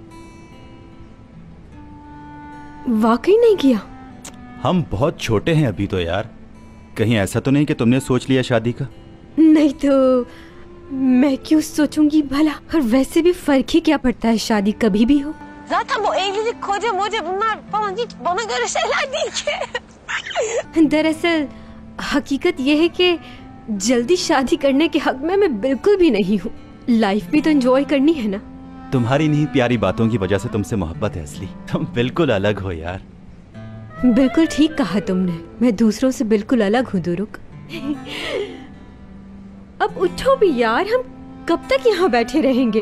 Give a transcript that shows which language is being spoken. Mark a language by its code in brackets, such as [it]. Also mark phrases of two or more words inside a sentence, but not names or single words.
[hi] वाकई नहीं किया? हम बहुत छोटे हैं अभी तो यार। कहीं ऐसा तो नहीं कि तुमने सोच लिया शादी का? नहीं तो मैं क्यों सोचूंगी भला? और वैसे भी फर्क ही क्या पड़ता है, शादी कभी भी हो। [tr] Zaten bu evlilik koca moca bunlar falan hiç bana göre şeyler değil ki. [hi] दरअसल हकीकत यह है कि जल्दी शादी करने के हक में मैं बिल्कुल भी नहीं हूँ। लाइफ भी तो एंजॉय करनी है ना। तुम्हारी नहीं प्यारी बातों की वजह से तुमसे मोहब्बत है असली। तुम बिल्कुल अलग हो यार। बिल्कुल ठीक कहा तुमने। मैं दूसरों से बिल्कुल अलग हूँ दुरुक। अब उठो भी यार, हम कब तक यहाँ बैठे रहेंगे?